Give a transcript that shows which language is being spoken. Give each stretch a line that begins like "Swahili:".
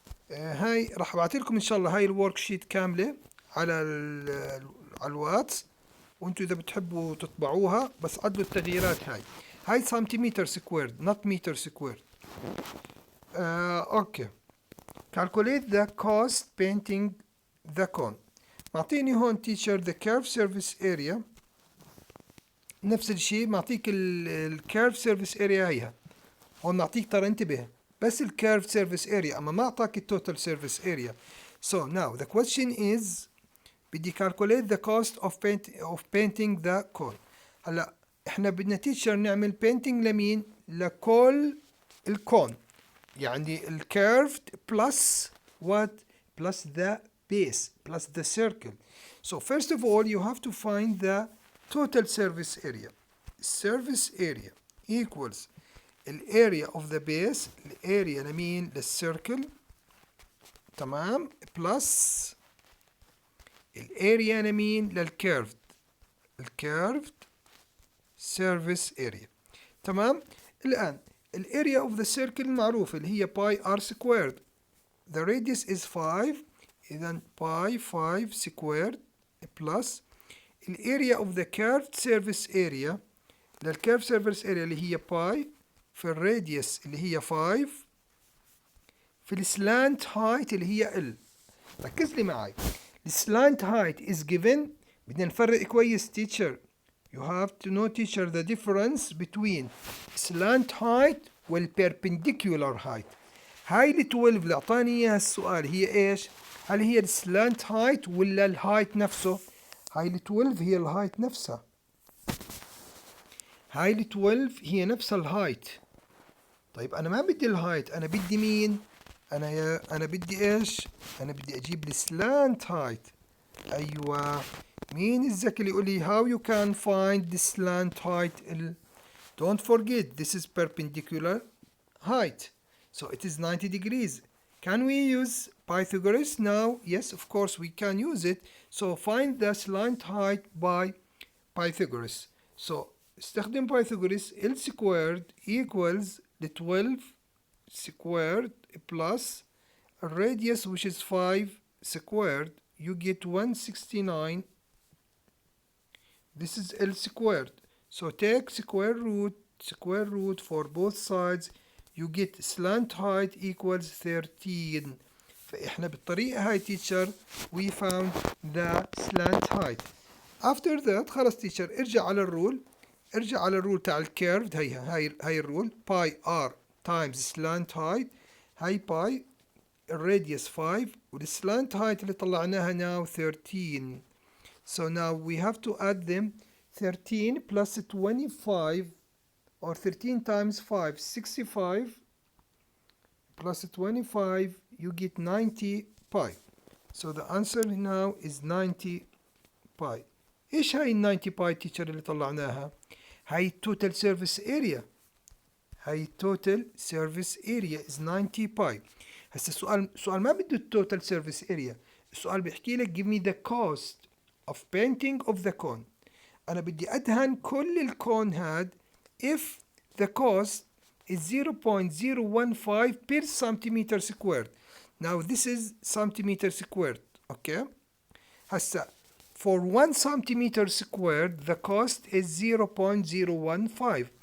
Arabic: هاي راح ابعث لكم ان شاء الله هاي الورك شيت كامله على الواتس، وانتم اذا بتحبوا تطبعوها بس عدلوا التغييرات. هاي سنتيمتر سكويرد
English: not meter squared.
Arabic: اوكي.
English: calculate the cost painting the cone.
Arabic: معطيني هون
English: teacher the curve surface area
Arabic: نفس الشيء. معطيك الكيرف سيرفيس اريا هيها هون. معطيك ترى انتبه بس الكيرف سيرفيس اريا اما ما اعطاك التوتال سيرفيس اريا.
English: So now the question is
Arabic: بدي
English: calculate the cost of painting the cone.
Arabic: هلا احنا بدنا تيتشر نعمل painting لمين؟ لكل الكون، يعني الكيرفد
English: plus what plus the base plus the circle. So first of all you have to find the total surface area. Surface area equals الاريا of the base
Arabic: الاريا لمين؟ للسيركل. تمام. بلس الاريا لمين؟ للكيرفد الكيرفد
English: surface area.
Arabic: تمام. الآن الاريا of the circle معروفة اللي هي باي r squared.
English: The radius is 5
Arabic: إذا باي 5 squared
English: plus الاريا of the curved surface area
Arabic: للكيرف surface area اللي هي باي في الراديوس اللي هي 5 في السلانت هايت اللي هي ال. ركز لي معي. السلانت هايت
English: is given.
Arabic: بدنا نفرق كويس teacher.
English: You have to know teacher the difference between slant height
Arabic: والperpendicular height. هاي ال 12 اللي اعطاني اياها السؤال هي ايش؟ هل هي السلانت هايت ولا الهايت نفسه؟ هاي ال 12 هي الهايت نفسها. هاي ال 12 هي نفس الهايت. طيب انا ما بدي الهايت، انا بدي مين؟ انا بدي ايش؟ انا بدي اجيب السلانت هايت. ايوه. مين الذكي اللي يقول لي
English: how you can find the slant height? Don't forget this is perpendicular height, so it is 90 degrees. Can we use Pythagoras now? Yes, of course we can use it. So find the slant height by Pythagoras. So
Arabic: استخدم
English: Pythagoras. L squared equals the 12 squared plus radius which is 5 squared. You get 169. This is L squared. So take square root for both sides. You get slant height equals 13.
Arabic: فإحنا بالطريقة هاي
English: teacher we found the slant height. After that
Arabic: خلص teacher ارجع على الرول تاع الكيرفد.
English: هاي الرول by r times slant height.
Arabic: هاي باي الراديوس 5 والسلانت height اللي طلعناها
English: now 13. So now we have to add them. 13 plus 25 or 13 times 5 65 plus 25 you get 90 pi. So the answer now is 90 pi.
Arabic: ايش هاي ال 90 pi teacher اللي طلعناها؟ هاي
English: total surface area. هاي total surface area is 90 pi.
Arabic: هسه السؤال ما بده
English: total surface area.
Arabic: السؤال بيحكي لك
English: give me the cost of painting of the cone.
Arabic: أنا بدي أدهن كل الكون هاد
English: if the cost is 0.015 per centimeter squared. Now this is centimeter squared. Okay.
Arabic: هسا
English: for 1 centimeter squared the cost is 0.015.